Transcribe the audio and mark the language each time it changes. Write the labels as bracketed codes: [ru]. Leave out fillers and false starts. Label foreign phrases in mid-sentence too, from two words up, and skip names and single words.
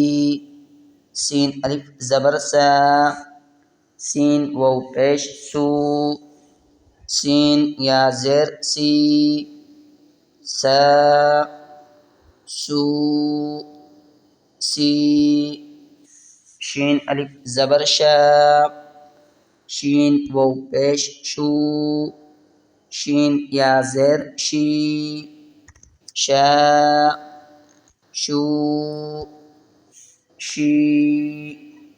[ur] سین الف زبر سا، سین و پیش سو، سین یا زیر سی، سا سو سی۔ شین الف زبر شا، شین و پیش شو، شین یا زیر شی، شا شو شی۔